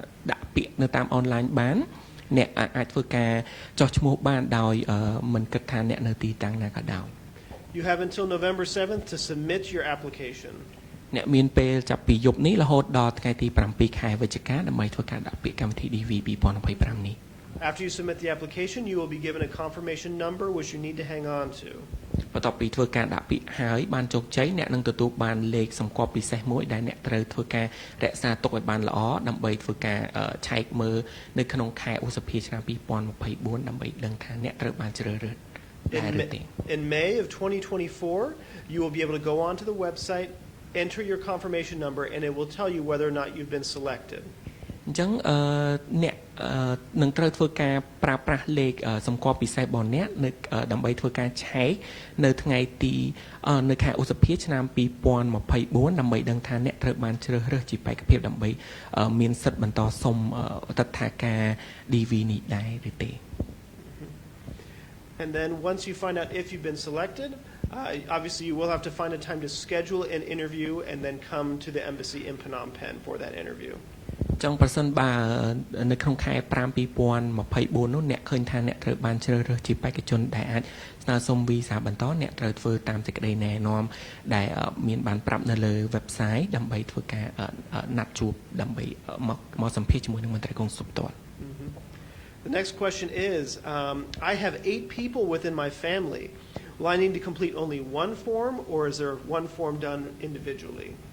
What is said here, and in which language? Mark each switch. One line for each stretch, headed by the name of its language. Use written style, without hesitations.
Khmer: ដាក់ពាក្យនៅតាមអនឡាញបានអ្នកអាចធ្វើការចុះឈ្មោះបានដោយមិនគិតថាអ្នកនៅទីតាំងណាក៏ដោយ
English: You have until November 7th to submit your application.
Khmer: អ្នកមានពេលចាប់ពីយប់នេះរហូតដល់ថ្ងៃទី7 ខែវិច្ឆិកាដើម្បីធ្វើការដាក់ពាក្យកម្មវិធី DV 2025 នេះ
English: After you submit the application, you will be given a confirmation number which you need to hang on to.
Khmer: បន្ទាប់ពីធ្វើការដាក់ពាក្យហើយបានជោគជ័យអ្នកនឹងទទួលបានលេខសម្គាល់ពិសេសមួយដែលអ្នកត្រូវធ្វើការរក្សាទុកឲ្យបានល្អដើម្បីធ្វើការឆែកមើលនៅក្នុងខែឧសភាឆ្នាំ2024ដើម្បីដឹងថាអ្នកត្រូវបានជ្រើសរើសដែរឬទេ
English: In May of 2024, you will be able to go onto the website, enter your confirmation number, and it will tell you whether or not you've been selected.
Khmer: អញ្ចឹងអ្នកនឹងត្រូវធ្វើការប្រើប្រាស់លេខសម្គាល់ពិសេសរបស់អ្នកនៅដើម្បីធ្វើការឆែកនៅថ្ងៃទីនៅខែឧសភាឆ្នាំ2024ដើម្បីដឹងថាអ្នកត្រូវបានជ្រើសរើសជាបេក្ខភាពដើម្បីមានសិទ្ធិបន្តសុំតថាការ DV នេះដែរឬទេ
English: And then once you find out if you've been selected, obviously you will have to find a time to schedule an interview and then come to the embassy in Phnom Penh for that interview.
Khmer: ចង់ប្រសិនបើនៅក្នុងខែ5 2024នោះអ្នកឃើញថាអ្នកត្រូវបានជ្រើសរើសជាបេក្ខជនដែលអាចស្នើសុំវីសាបន្តអ្នកត្រូវធ្វើតាមសេចក្តីណែនាំដែលមានបានប្រាប់នៅលើ website ដើម្បីធ្វើការណាត់ជួបដើម្បីមកសម្ភាសន៍ជាមួយនឹងមន្ត្រីកុងស៊ុលផ្ទាល់
English: The next question is, I have 8 people within my family. Will I need to complete only one form, or is there one form done individually?